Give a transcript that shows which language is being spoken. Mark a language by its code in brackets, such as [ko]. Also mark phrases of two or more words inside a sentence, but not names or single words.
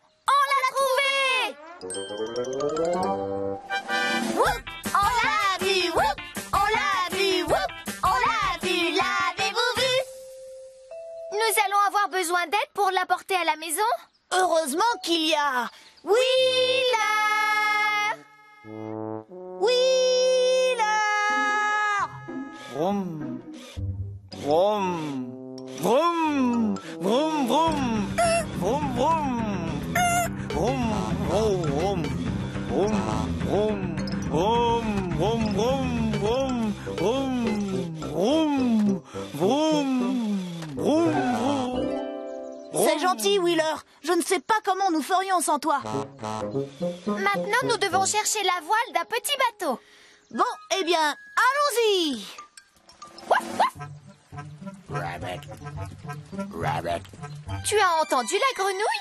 [fr] On l'a trouvé! Whoop! On l'a vu, whoop! On l'a vu, whoop! On l'a vu, l'avez-vous vu? Nous allons avoir besoin d'aide pour l'apporter à la maison. Heureusement qu'il y a... Wheeler! Wheeler! Vroom, vroom, vroom, vroom, vroom, vroom, vroom, vroom, vroom, vroom, vroom, vroom, vroom, vroom, vroom, vroom, vroom, vroom, vroom, vroom. gentil, Wheeler. Je ne sais pas comment nous ferions sans toi. Maintenant, nous devons chercher la voile d'un petit bateau. Bon, eh bien, allons-y. [en] Rabbit. Rabbit. [fr] Tu as entendu la grenouille?